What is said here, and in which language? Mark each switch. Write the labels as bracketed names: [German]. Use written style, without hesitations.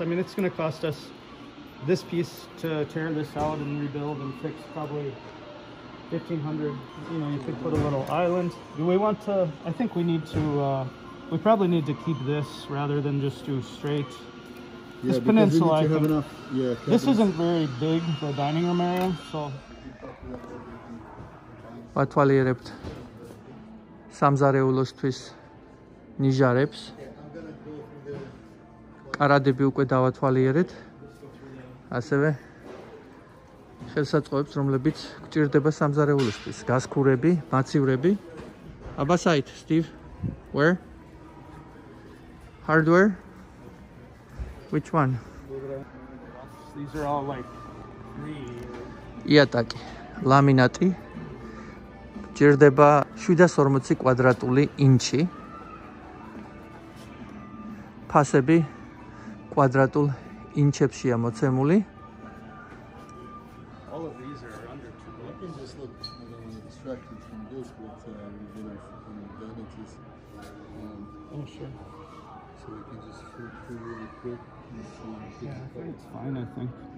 [English] I mean, it's going to cost us this piece to tear this out and rebuild and fix probably $1,500. You know, you could put a little island. Do we want to? I think we need to. We probably need to keep this rather than just do straight. Yeah, this peninsula, I think, enough, this isn't very big, the dining room area, so. [Georgian] ვათვალიერებთ სამზარეულოსთვის ნიჟარებს. კარადები უკვე დავათვალიერეთ. ასევე ხელსაწყოებს, რომლებიც გვჭირდება სამზარეულოსთვის. გასქურები, მაცივრები. [English] Abasite, Steve. Where? Hardware? Which one? These are all like [Georgian] იატაკი, ლამინატი. გჭირდება 740 კვადრატული ინჩი. ფასები კვადრატულ ინჩებშია მოცემული. [English] All of these are under 2. I can just look distracted from this with vanities. Oh, sure. So we can just flip through really quick. Yeah, I think it's fine, I think.